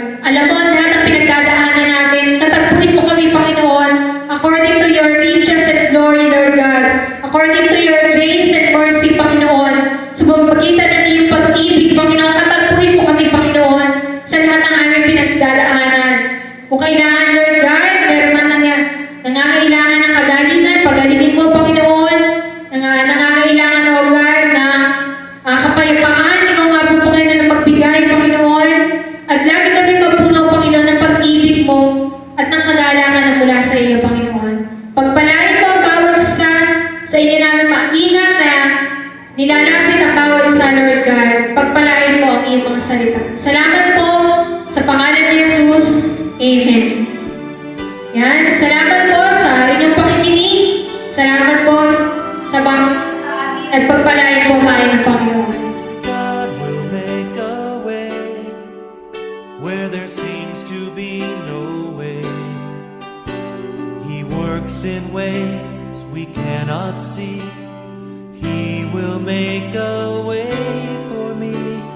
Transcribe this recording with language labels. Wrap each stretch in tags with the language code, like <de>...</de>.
<tl>Alam mo ang lahat ng pinagdadaanan namin. Katagpuin mo kami, Panginoon,</tl> <en>according to your riches and glory, Lord God. According to your grace and mercy, Panginoon.</en> <tl>Sa pagpagitan ng iyong pag-ibig, Panginoon, katagpuin mo kami, Panginoon, sa lahat ng aming pinagdadaanan. Kung kailangan, Lord God, meron man nangangailangan ng kagalingan, pagalingin mo, Panginoon. Nangangailangan, O God, na kapayapaan, ikaw nga po, Panginoon, na magbigay, Panginoon. At lagi kami mapuno, Panginoon, ng pag-ibig mo at ng kagalangan na mula sa iyo, Panginoon. Pagpalain mo ang bawat sa inyo namin maingat na nilalapit ang bawat Lord God. Pagpalain mo ang iyong mga salita. Salamat po sa pangalan ni Jesus. Amen. Yan. Salamat po sa inyong pakikinig. Salamat po sa bawat sa atin at pagpalain po tayo ng Panginoon.</tl> <en>God will make a way where there seems to be no way. He works in ways we cannot see. He will make a way for me.</en>